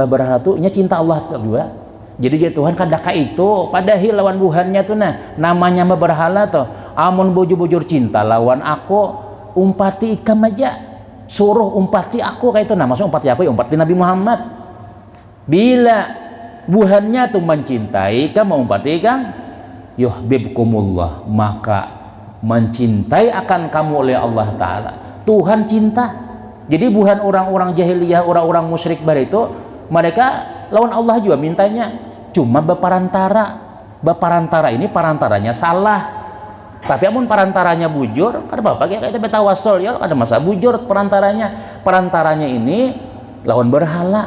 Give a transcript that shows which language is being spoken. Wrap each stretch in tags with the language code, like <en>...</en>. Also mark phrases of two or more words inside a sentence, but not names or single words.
<bjn>berhala tuh inya cinta Allah tuh juga jadi Tuhan kadaka itu padahal lawan buhannya tuh nah namanya berhala tuh amun bujur-bujur cinta lawan aku umpati ikam aja suruh umpati aku kayak itu nah maksudnya umpati aku ya umpati Nabi Muhammad bila buhannya tuh mencintai ikam mau umpati ikam yuhibbukumullah,</bjn> <id>maka mencintai akan kamu oleh Allah Ta'ala.</id> <bjn>Tuhan cinta. Jadi bukan orang-orang jahiliyah, orang-orang musyrik bar itu, mereka lawan Allah juga mintanya, cuma beparantara ini parantaranya salah. Tapi amun parantaranya bujur, kada apa-apa kayak kita betawasul ya, ada masa bujur parantaranya ini lawan berhala.</bjn>